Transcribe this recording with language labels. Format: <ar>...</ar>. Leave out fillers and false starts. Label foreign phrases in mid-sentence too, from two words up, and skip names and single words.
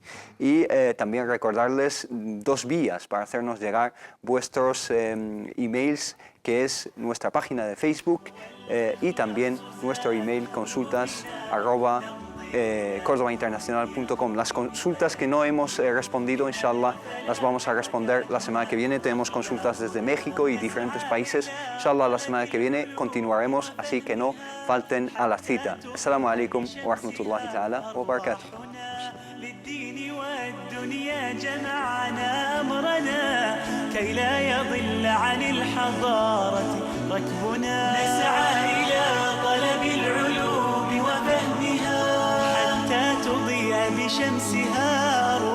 <es>Y también recordarles 2 vías para hacernos llegar vuestros emails, que es nuestra página de Facebook y también nuestro email consultas@cordobainternacional.com. Las consultas que no hemos respondido, inshallah, las vamos a responder la semana que viene. Tenemos consultas desde México y diferentes países. Inshallah, la semana que viene continuaremos, así que no falten a la cita.</es> <ar>السلام عليكم ورحمة الله تعالى وبركاته. الدنيا جمعنا أمرنا كي لا يضل عن الحضارة ركبنا نسعى إلى طلب العلوم وفهمها حتى تضيء بشمسها</ar>